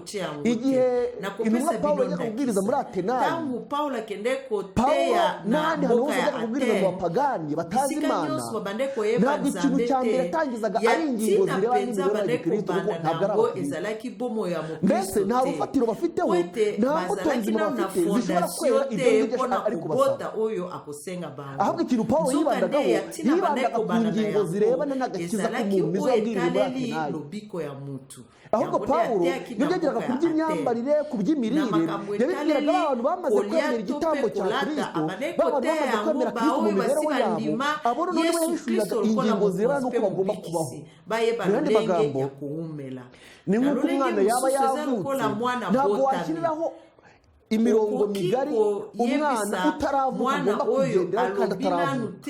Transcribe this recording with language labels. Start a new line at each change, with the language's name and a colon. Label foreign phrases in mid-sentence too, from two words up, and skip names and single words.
Kinyarwanda: Igihe intumwa Pawulo yajyaga kubwiriza muri Atenayi, Pawulo n'ahandi hantu hose yajyaga kubwiriza mu bapagani batazi Imana, ntabwo ikintu cya mbere yatangizaga ari ingingo zirebana n'imibereho ya gikristo, kuko ntabwo ari abakristo. Mbese nta rufatiro bafiteho, nta mbuto nzima bafite zishobora kwera
Lingala: te pona kubota oyo akosenga bango.
Kinyarwanda: Ahubwo ikintu Paulo yibandaga ku ngingo zirebana n'agakiza k'umuntu nizo yabwirwa
Lingala: lobiko ya mutu.
Kinyarwanda: Ahubwo Paulo yageraga ku by'imyambarire, ku by'imirire, yabibwiraga abantu bamaze kwemera igitambo cya Kristo, bamaze kwemera Kristo mu mibereho yabo, abo noneho yabishuriraga ingingo zirebana n'uko bagomba kubaho. Mu yandi magambo, ni nk'uko umwana yaba yavutse, ntabwo washyiriraho imirongo migari umwana utaravuka agomba kugenderaho kandi ataravuka.